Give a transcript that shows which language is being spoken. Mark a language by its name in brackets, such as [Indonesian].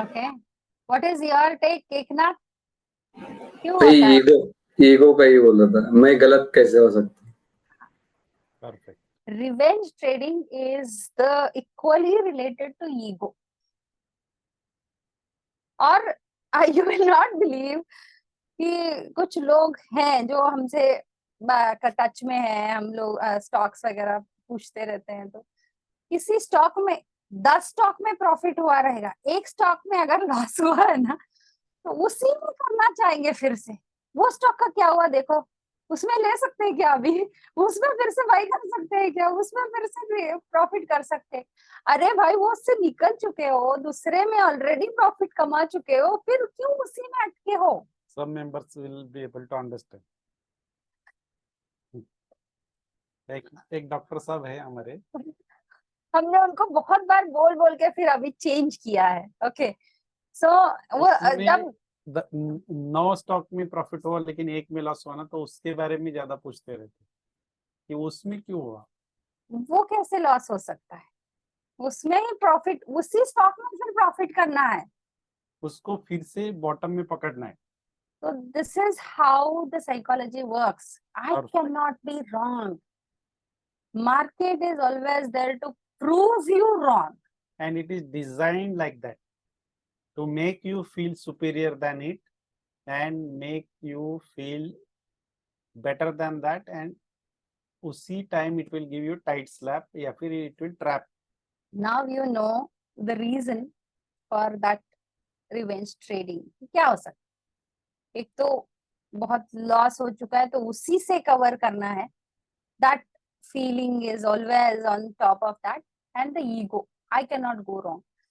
[English] Okay, what is your take केकनाथ? [Hindi] क्यों भाई होता है? ईगो का ही बोल रहा था मैं, गलत कैसे हो सकता है? [English] Perfect. Revenge trading is the equally related to ego. [Hindi] और [English] you will not believe [Hindi] कि कुछ लोग हैं जो हमसे टच में है, हम लोग स्टॉक्स वगैरह पूछते रहते हैं, तो किसी स्टॉक में 10 स्टॉक में प्रॉफिट हुआ रहेगा, एक स्टॉक में अगर लॉस हुआ है ना, तो उसी में करना चाहेंगे फिर से। वो स्टॉक का क्या हुआ देखो, उसमें ले सकते हैं क्या अभी, उसमें फिर से बाई कर सकते हैं क्या, उसमें फिर से प्रॉफिट कर सकते हैं। अरे भाई वो उससे निकल चुके हो, दूसरे में ऑलरेडी प्रॉफिट कमा चुके हो, फिर क्यों उसी में अटके हो। [English] Some members will be able to understand. [Hindi] एक डॉक्टर साहब है हमारे, हमने उनको बहुत बार बोल बोल के फिर अभी चेंज किया है। ओके सो वो जब 9 स्टॉक में प्रॉफिट हुआ लेकिन एक में लॉस हुआ ना, तो उसके बारे में ज्यादा पूछते रहते कि उसमें क्यों हुआ। वो कैसे लॉस हो सकता है, उसमें ही प्रॉफिट, उसी स्टॉक में फिर प्रॉफिट करना है, उसको फिर से बॉटम में पकड़ना है। [English] तो this is how the psychology works. I [Hindi] और [English] can not be wrong, market is always there to prove you wrong, and it is designed like that to make you feel superior than it and make you feel better than that, and उसी time it will give you tight slap [Hindi] या फिर [English] it will trap. Now you know the reason for that revenge trading. [Hindi] क्या हो सकता है, एक तो बहुत लॉस हो चुका है तो उसी से कवर करना है, [English] That feeling is always on top of that, and the ego, I can not go wrong.